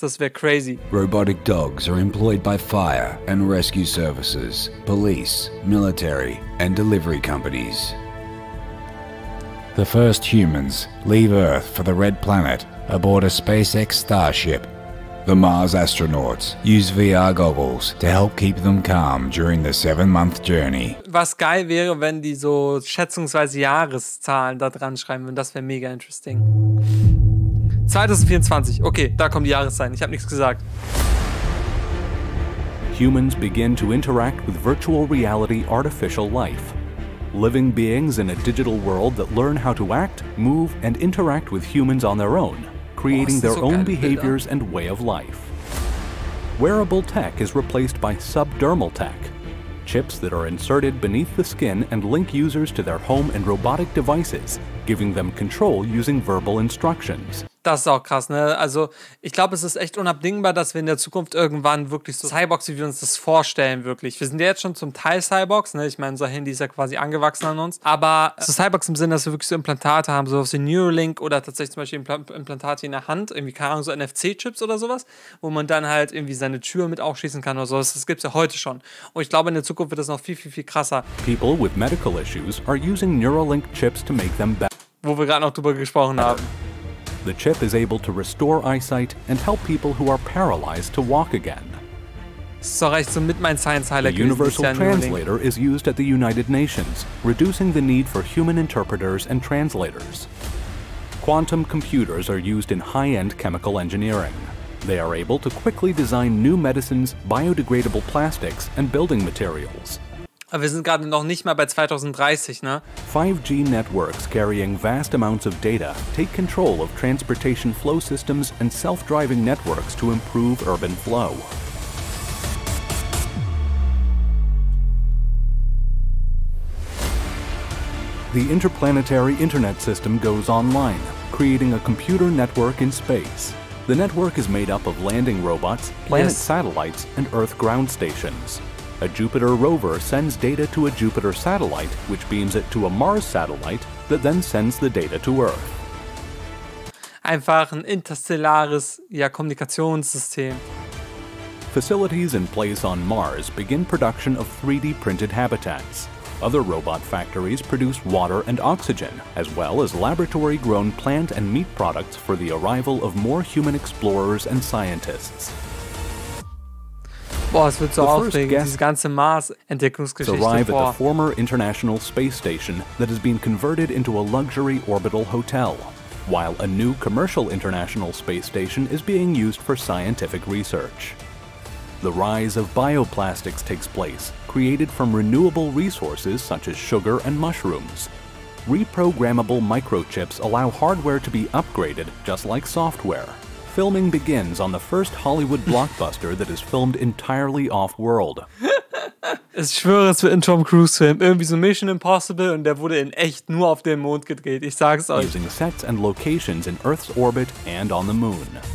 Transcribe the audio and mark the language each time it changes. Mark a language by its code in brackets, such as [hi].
[de] Das wäre crazy. [en] Robotic dogs are employed by fire and rescue services, police, military, and delivery companies. The first humans leave Earth for the Red Planet aboard a SpaceX Starship. The Mars astronauts use VR goggles to help keep them calm during the 7-month journey. [de] Was geil wäre, wenn die so schätzungsweise Jahreszahlen da dran schreiben würden. Das wäre mega interesting. 2024. Okay, da kommen die Jahreszahlen. Ich habe nichts gesagt. [en] Humans begin to interact with virtual reality artificial life. Living beings in a digital world that learn how to act, move, and interact with humans on their own, creating their own behaviors and way of life. Wearable tech is replaced by subdermal tech, chips that are inserted beneath the skin and link users to their home and robotic devices, giving them control using verbal instructions. [de] Das ist auch krass, ne? Also, ich glaube, es ist echt unabdingbar, dass wir in der Zukunft irgendwann wirklich so Cyborgs, wie wir uns das vorstellen, wirklich. Wir sind ja jetzt schon zum Teil Cyborgs, ne? Ich meine, unser Handy ist ja quasi angewachsen an uns. Aber so Cyborgs im Sinne, dass wir wirklich so Implantate haben, so wie Neuralink oder tatsächlich zum Beispiel Implantate in der Hand, irgendwie, keine Ahnung, so NFC-Chips oder sowas, wo man dann halt irgendwie seine Tür mit aufschließen kann oder so. Das gibt es ja heute schon. Und ich glaube, in der Zukunft wird das noch viel, viel, viel krasser. [en] People with medical issues are using Neuralink chips to make them better. [de] Wo wir gerade noch drüber gesprochen haben. [en] The chip is able to restore eyesight and help people who are paralyzed to walk again. [de] Das ist doch echt so mit mein Science-Highlight gewesen. [en] The Universal Translator is used at the United Nations, reducing the need for human interpreters and translators. Quantum computers are used in high-end chemical engineering. They are able to quickly design new medicines, biodegradable plastics, and building materials. [de] Aber wir sind gerade noch nicht mal bei 2030, ne? [en] 5G networks carrying vast amounts of data take control of transportation flow systems and self-driving networks to improve urban flow. The interplanetary internet system goes online, creating a computer network in space. The network is made up of landing robots, planet satellites, and Earth ground stations. A Jupiter rover sends data to a Jupiter satellite, which beams it to a Mars satellite that then sends the data to Earth. [de] Einfach ein interstellares Kommunikationssystem. [en] Facilities in place on Mars begin production of 3D printed habitats. Other robot factories produce water and oxygen, as well as laboratory-grown plant and meat products for the arrival of more human explorers and scientists. [de] Boah, es wird so aufregend, diese ganze Mars-Entdeckungsgeschichte. [en] Arrive at the former International Space Station that has been converted into a luxury orbital hotel, while a new commercial International Space Station is being used for scientific research. The rise of bioplastics takes place, created from renewable resources such as sugar and mushrooms. Reprogrammable microchips allow hardware to be upgraded just like software. Filming begins on the first Hollywood blockbuster that is filmed entirely off-world. [de] Ich schwöre, es wird ein Tom Cruise-Film. Irgendwie so Mission Impossible und der wurde in echt nur auf dem Mond gedreht. Ich sag's euch. [en] Using sets and locations in Earth's orbit and on the moon.